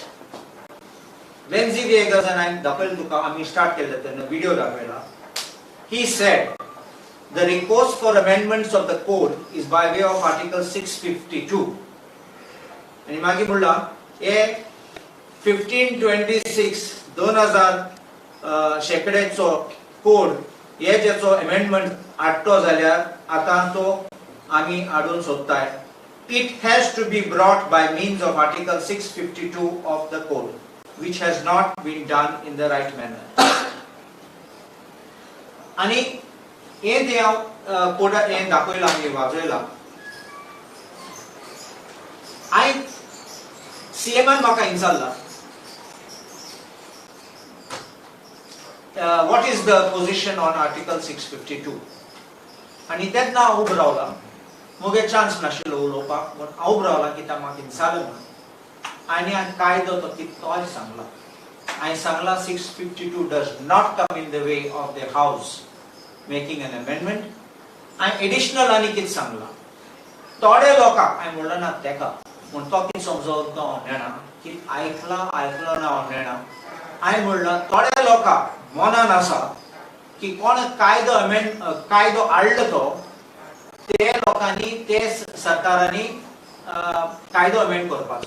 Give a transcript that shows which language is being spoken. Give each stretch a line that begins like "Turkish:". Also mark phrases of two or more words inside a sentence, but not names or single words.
English: Wenzi Viegas, and I start the video, he said the request for amendments of the code is by way of Article 652.
Konkani: And Imagi Mulla, 1526 2000 शेकड्याचो कोड हे जेचो अमेंडमेंट हाडटो जाल्यार आतां तो आमी हाडून सोदताय.
English: It has to be brought by means of Article 652 of the code, which has not been done in the right manner.
Konkani: आणि हे ते हांव कोडात हे दाखयलां आमी वाजयलां. आयज सीएमान म्हाका विचारलां
English: what is the position on Article 652?
Konkani: आणि तेन्ना हांव उबो रावला. मुगे चान्स नाशिल्लो उलोवपाक, पूण हांव उबो रावला कित्याक म्हाका विचारलें म्हणून. आनी हांवें कायदो तो कितोय सांगला. हांवें सांगला
English: 652 does not come in the way of the House making an amendment.
Konkani: हांवें एडिशनल आनी कितें सांगला. थोडे लोकांक हांवें म्हणलें ना तेका, पूण तो कितें समजोवन तो हांव नेना, कितें आयकलो ना हांव नेना. हांवें म्हणलां थोड्या लोकांक मनान आसा की कोण कायदो हाडलो तो ते लोकांनी ते सरकारांनी कायदो अमेंड करपाचो.